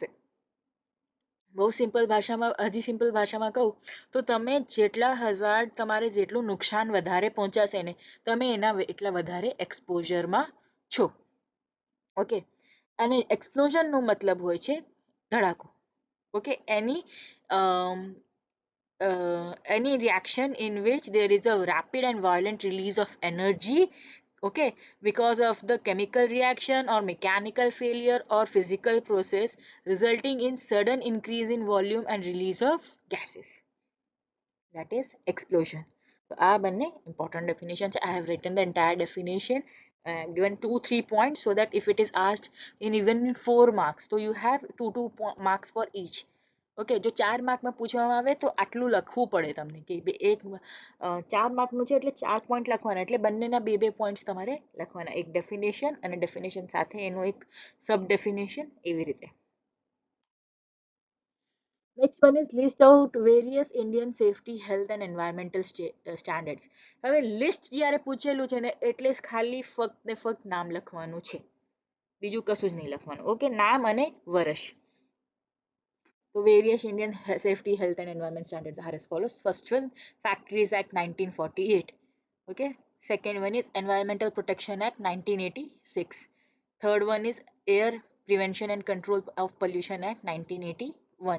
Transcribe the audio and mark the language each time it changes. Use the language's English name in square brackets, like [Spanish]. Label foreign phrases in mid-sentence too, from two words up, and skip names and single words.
[Gujarati] બહુ સિમ્પલ ભાષામાં, હજી સિમ્પલ ભાષામાં કહું તો તમે જેટલા હઝાર્ડ, તમારે જેટલું નુકસાન વધારે પહોંચાશે ને તમે એના એટલા વધારે એક્સપોઝરમાં છો. ઓકે, અને એક્સપ્લોઝનનો મતલબ હોય છે ધડાકો. ઓકે, [English] any reaction in which there is a rapid and violent release of energy, okay, because of the chemical reaction or mechanical failure or physical process resulting in sudden increase in volume and release of gases, that is explosion. [Gujarati] So આ બંને [English] important definition [Gujarati] છે. [English] I have written the entire definition, given 2-3 points so that if it is asked in even 4 marks, so you have 2 marks for each. [Gujarati] ઓકે, જો 4 માર્કમાં પૂછવામાં આવે તો આટલું લખવું પડે તમને કે એક 4 માર્કનું છે એટલે 4 પોઈન્ટ લખવાના, એટલે બંનેના 2-2 પોઈન્ટ્સ તમારે લખવાના, એક ડેફિનેશન અને ડેફિનેશન સાથે એનું એક [English] sub definition, [Gujarati] એવી રીતે. [English] Next one is list out various Indian safety, health and environmental standards. [Gujarati] હવે લિસ્ટ જ્યારે પૂછેલું છે ને એટલે ખાલી ફક્ત ને ફક્ત નામ લખવાનું છે, બીજું કશું જ નહીં લખવાનું. ઓકે, નામ અને વર્ષ. [English] So various Indian safety, health and environment standards are as follows. First one, Factories Act 1948. Okay. Second one is Environmental Protection Act 1986. Third one is Air Prevention and Control of Pollution Act 1981.